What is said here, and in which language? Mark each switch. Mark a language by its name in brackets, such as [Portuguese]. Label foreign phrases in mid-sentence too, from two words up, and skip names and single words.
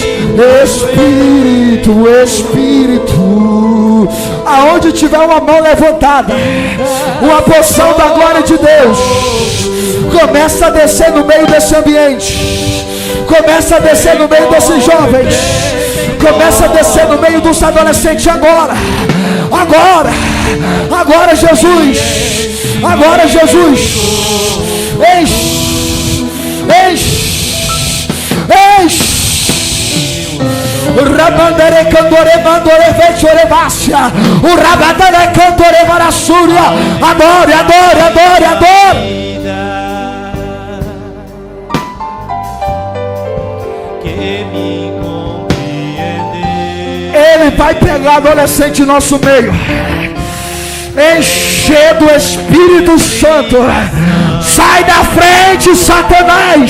[Portuguese] Espírito, Espírito, aonde tiver uma mão levantada, uma porção da glória de Deus começa a descer no meio desse ambiente, começa a descer no meio desses jovens, começa a descer no meio dos adolescentes agora, agora, agora, Jesus, agora, Jesus, enche, enche, enche. Rabandere cantore mandore vecchore vassia. O rabandere cantore varassúria. Adore, adore, adore, adore. Que me compreender. Ele vai pegar adolescente em nosso meio, encher do Espírito Santo. Sai da frente, Satanás.